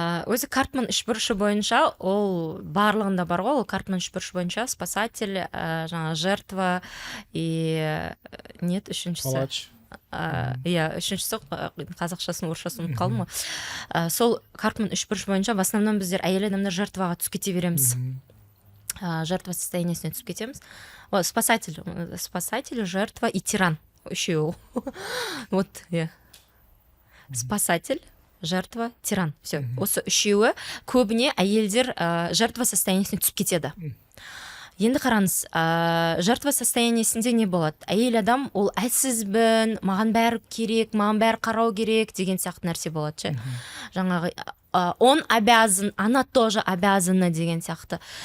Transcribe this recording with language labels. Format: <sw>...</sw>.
<kk>Өзі Карпман үшбұрышы бойынша, ол барлығында бар ғой, ол Карпман үшбұрышы бойынша спасатель, жаңа</kk> <ru>жертва и нет,</ru> <kk>үшіншісі.</kk> <ru>Палач.</ru> <kk>Үшіншісі қазақшасын, орысшасын ұмытып қалдым ғой. Сол Карпман үшбұрыш бойынша</kk> <ru>в основном</ru> <kk>біздер әйел адамдар жертваға түсіп кете береміз. Жертва состояниесіне түсіп кетеміз.</kk> <ru>Спасатель, жертва и тиран.</ru> <kk>Үшеу.</kk> <ru>Вот, спасатель, жертва, тиран. Все.</ru> <kk>Осы үшеуі көбіне әйелдер жертва состояниесіне түсіп кетеді. Енді қараңыз, жертва состояниесінде не болады? Әйел адам, ол әлсізбін, маған бәрі керек, маған бәрі қарау керек деген сияқты нәрсе болады. Жаңағы</kk> <ru>он обязан, она тоже обязана</ru> <kk>деген сияқты.</kk>